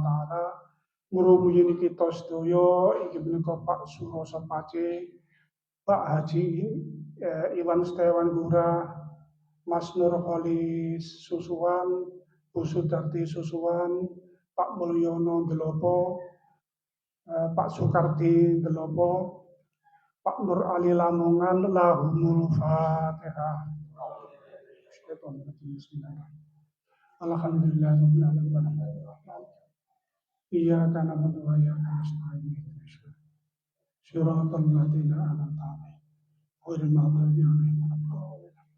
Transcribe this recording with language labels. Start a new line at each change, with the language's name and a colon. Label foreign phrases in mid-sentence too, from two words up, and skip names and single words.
Javanese: taala ngrumuyi kita sedaya inggih menika Pak Suroso Pace, Pak Haji Iwan Setiawan Lurah, Mas Nurholis Susuwan, Bu Sudarti Susuwan, Pak Mulyono Delopo, Pak Sukarti Delopo, Pak Nur Ali Lamongan,
Arabic: لهم الفاتحة. الحمد لله رب العالمين. إياك نعبد وإياك نستعين. صراط الذين أنعمت عليهم غير المغضوب عليهم ولا الضالين.